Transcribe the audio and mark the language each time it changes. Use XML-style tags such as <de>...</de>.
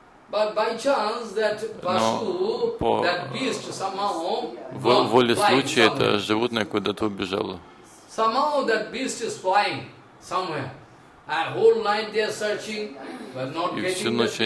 <en>But by chance, that pasu, that beast, somehow,</en> <ru>воле случая это животное куда-то убежало.</ru> <en>Somehow that beast is flying somewhere. And whole night they are searching, but not getting the beast again.</en>